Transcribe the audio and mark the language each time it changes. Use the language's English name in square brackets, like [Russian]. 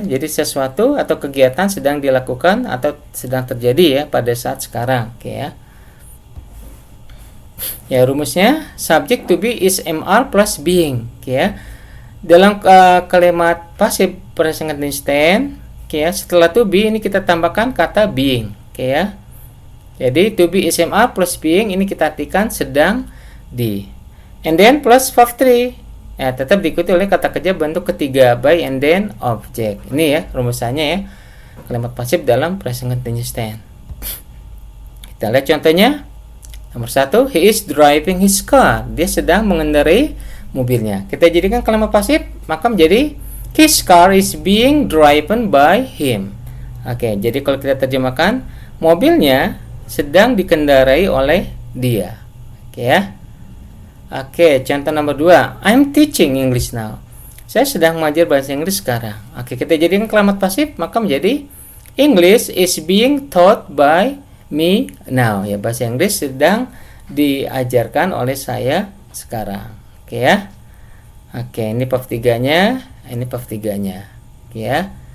[Indonesian] Jadi sesuatu atau kegiatan sedang dilakukan atau sedang terjadi ya pada saat sekarang. Oke ya. Ya, rumusnya subject to be is MR plus being. Oke ya. Dalam kalimat pasif present continuous tense, oke ya, setelah to be ini kita tambahkan kata being. Oke ya. Jadi to be is MR plus being ini kita artikan sedang di. [English] And then plus verb 3. [Indonesian] Ya, tetap diikuti oleh kata kerja bentuk ketiga [English] by and then object. [Indonesian] Ini ya rumusannya ya. Kalimat pasif dalam present continuous tense. Kita lihat contohnya. [English] Nomor 1, he is driving his car. [Indonesian] Dia sedang mengendarai mobilnya. Kita jadikan kalimat pasif, maka menjadi [English] his car is being driven by him. [Indonesian] Oke, jadi kalau kita terjemahkan, mobilnya sedang dikendarai oleh dia. Oke ya. Oke, contoh nomor 2, [English] I'm teaching English now. [Indonesian] Saya sedang mengajar bahasa Inggris sekarang. Oke, kita jadikan kalimat pasif, maka menjadi [English] English is being taught by me now. [Indonesian] Ya, bahasa Inggris sedang diajarkan oleh saya sekarang. Oke ya. Oke, ini bab 3-nya, ini bab 3-nya. Oke ya.